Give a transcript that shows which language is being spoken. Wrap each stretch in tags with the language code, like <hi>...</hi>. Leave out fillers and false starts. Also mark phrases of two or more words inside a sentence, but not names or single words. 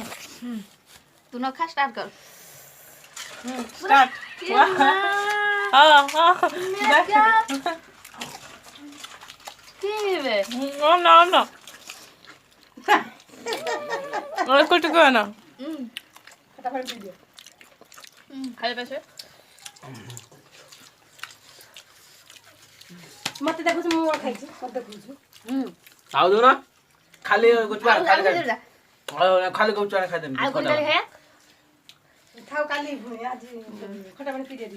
<hi>तू न खा स्टार्ट कर स्टार्ट हां हां Kive. No. और कुछ को ना</hi> <or>ଖଟା ପାଣି ପିଇ ଦିଅ। ଖାଇବା ପାଇছে ମତେ ଦେଖୁଛୁ ମୁଁ ଖାଇଛି ମତେ ଦେଖୁଛୁ। ଆଉ ଦଉନ ଖାଲି ଗୁଚୁ ଆଉ ଖାଲି ଖାଇଦେବି ଯା। ଖାଲି ଗୁଚୁ ଖାଇଦେବି ଆଉ କୋଉଠି ଖାଲି ଖାଇବା ଥାଉ କାଲି ପୁଣି ଆଜି ଖଟା ପାଣି ପିଇ ଦିଅ।</or>